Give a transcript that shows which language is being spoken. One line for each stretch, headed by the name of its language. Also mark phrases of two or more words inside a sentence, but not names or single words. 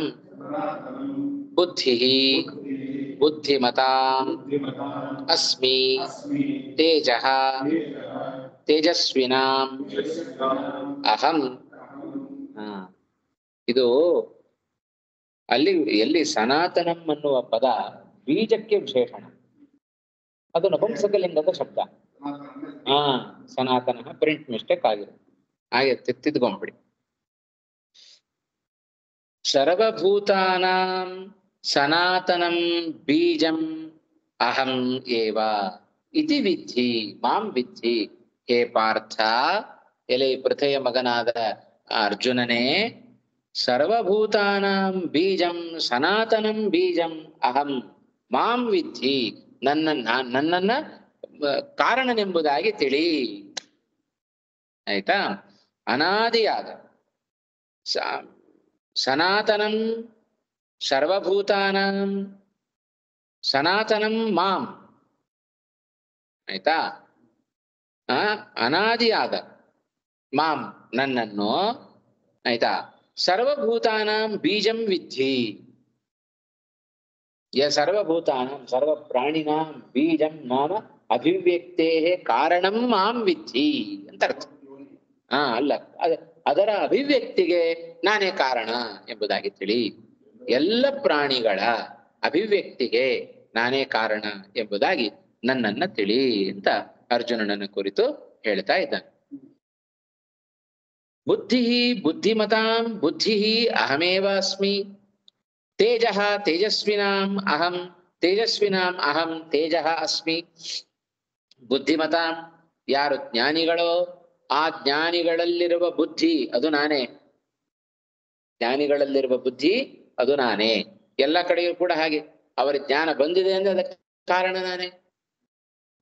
Sanskrit: ಬುದ್ಧಿಃ ಬುದ್ಧಿಮತಾಂ ಅಸ್ಮಿ ತೇಜಃ ತೇಜಸ್ವಿನಾಂ ಅಹಂ.
Kannada: ಇದು ಅಲ್ಲಿ ಎಲ್ಲಿ ಸನಾತನಂ ಅನ್ನುವ ಪದ ಬೀಜಕ್ಕೆ ವಿಶೇಷಣ, ಅದು ನಪುಂಸಕಲಿಂಗದ ಶಬ್ದ. ಸನಾತನ
English: print mistake
Kannada: ಆಗಿದೆ, ಹಾಗೆ ತಿದ್ದುಕೊಂಡ್ಬಿಡಿ.
Sanskrit: ಸರ್ವಭೂತಾನಾಂ ಸನಾತನಂ ಬೀಜಂ ಅಹಂ ಏವ ಇತಿ ವಿದ್ಧಿ ಮಾಂ ವಿದ್ಧಿ. ಹೇ ಪಾರ್ಥ,
Kannada: ಎಲೆ ಪೃಥೆಯ ಮಗನಾದ ಅರ್ಜುನನೇ,
Sanskrit: ಸರ್ವಭೂತಾನಾಂ ಬೀಜಂ ಸನಾತನಂ ಬೀಜಂ ಅಹಂ ಮಾಂ ವಿದ್ಧಿ.
Kannada: ನನ್ನನ್ನ ಕಾರಣನೆಂಬುದಾಗಿ ತಿಳಿ. ಆಯ್ತಾ?
Sanskrit: ಅನಾದಿಯಾದ ಸನಾತನಂ ಸರ್ವಭೂತಾನಾಂ ಸನಾತನಂ ಮಾಂ.
Kannada: ಆಯ್ತಾ? ಅನಾದಿಯಾದ ಮಾಂ ನನ್ನನ್ನು, ಆಯ್ತಾ,
Sanskrit: ಸರ್ವಭೂತಾನಾಂ ಬೀಜಂ ವಿದ್ಧಿ. ಸರ್ವಭೂತಾನಾಂ ಸರ್ವ ಪ್ರಾಣಿನಾಂ ಬೀಜಂ ನಾಮ ಅಭಿವ್ಯಕ್ತೇ ಕಾರಣಂ ಮಾಂ ವಿದ್ಧಿ
Kannada: ಅಂತ ಅರ್ಥ. ಅಲ್ಲ, ಅದರ ಅಭಿವ್ಯಕ್ತಿಗೆ ನಾನೇ ಕಾರಣ ಎಂಬುದಾಗಿ ತಿಳಿ. ಎಲ್ಲ ಪ್ರಾಣಿಗಳ ಅಭಿವ್ಯಕ್ತಿಗೆ ನಾನೇ ಕಾರಣ ಎಂಬುದಾಗಿ ನನ್ನನ್ನ ತಿಳಿ ಅಂತ ಅರ್ಜುನನನ್ನ ಕುರಿತು ಹೇಳ್ತಾ ಇದ್ದಾನೆ.
Sanskrit: ಬುದ್ಧಿ ಬುದ್ಧಿಮತಾಂ ಬುದ್ಧಿ ಅಹಮೇವ ಅಸ್ಮಿ. ತೇಜಃ ತೇಜಸ್ವಿನಾಂ ಅಹಂ ತೇಜಸ್ವಿನಾಂ ಅಹಂ ತೇಜಃ ಅಸ್ಮಿ.
Kannada: ಬುದ್ಧಿಮತಾಂ ಯಾರು ಜ್ಞಾನಿಗಳೋ ಆ ಜ್ಞಾನಿಗಳಲ್ಲಿರುವ ಬುದ್ಧಿ ಅದು ನಾನೇ. ಜ್ಞಾನಿಗಳಲ್ಲಿರುವ ಬುದ್ಧಿ ಅದು ನಾನೇ. ಎಲ್ಲ ಕಡೆಯೂ ಕೂಡ ಹಾಗೆ ಅವರ ಜ್ಞಾನ ಬಂದಿದೆ ಅಂದ್ರೆ ಅದಕ್ಕೆ ಕಾರಣ ನಾನೇ.